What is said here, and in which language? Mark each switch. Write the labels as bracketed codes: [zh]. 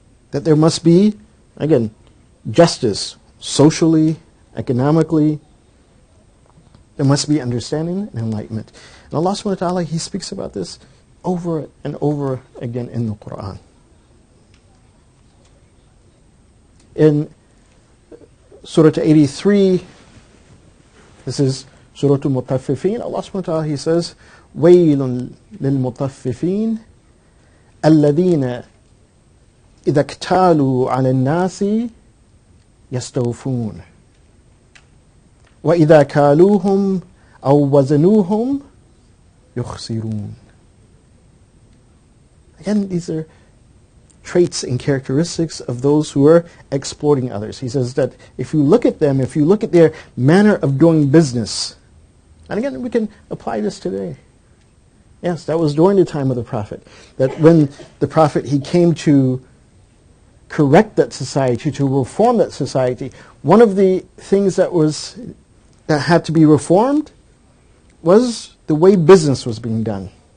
[en] That there must be, again, justice, socially, economically. There must be understanding and enlightenment. And Allah subhanahu wa ta'ala, He speaks about this over and over again in the Quran. [ar] In Surah 83, this is Surah Al-Mutaffifin, Allah subhanahu wa ta'ala, He says, وَيْلٌ لِلْمُطَفِّفِينَ الَّذِينَ إِذَا اكْتَالُوا عَلَى النَّاسِ يَسْتَوْفُونَ وَإِذَا كَالُوهُمْ أَوْ وَزَنُوهُمْ يُخْسِرُونَ. [en] Again, these are traits and characteristics of those who are exploiting others. He says that if you look at them, if you look at their manner of doing business, and again, we can apply this today. Yes, that was during the time of the Prophet. That when the Prophet, he came to correct that society, to reform that society, one of the things that had to be reformed was the way business was being done.